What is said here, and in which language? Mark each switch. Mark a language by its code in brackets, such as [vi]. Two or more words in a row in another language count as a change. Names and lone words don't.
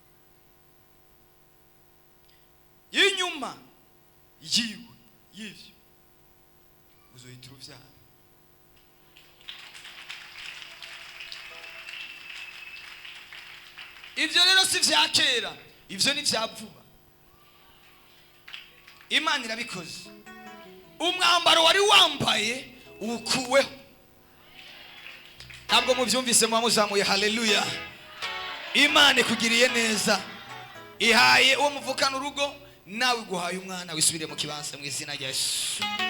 [rn] Inyuma yiwe yivyo uzohita uruvyara. Ivyo rero si vya kera, ivyo ni vya vuba. Imana irabikoze. Umwambaro wari wambaye ukuweho. Ntabwo muvyumvise muzamuye haleluya. Imana ikugiriye neza, ihaye uwo muvukana urugo, nawe guhaye umwana wisubire mu kibanza mu izina rya Yesu.